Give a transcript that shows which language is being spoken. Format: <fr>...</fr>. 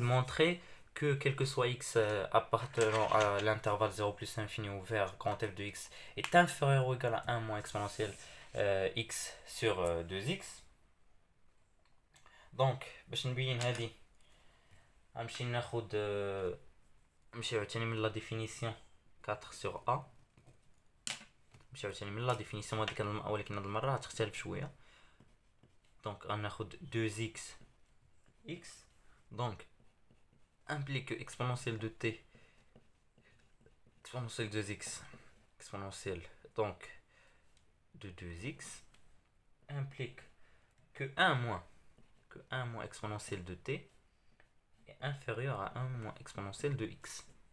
<fr>montrer que quel que soit x appartenant à l'intervalle 0 plus infini ouvert grand f de x est inférieur ou égal à 1 moins exponentielle x sur 2x.</fr> <ar>donc باش نبين هذه غنمشي ناخد نمشيو عاوتاني من لا ديفينيسيون 4 sur a. نمشيو عاوتاني من لا ديفينيسيون ولكن هاد المره غتختلف شويه.</ar> <fr>donc غناخد 2x x donc implique que exponentielle de t exponentielle de x exponentielle donc de 2x implique que 1 moins exponentielle de t est inférieur à 1 moins exponentielle de x.</fr>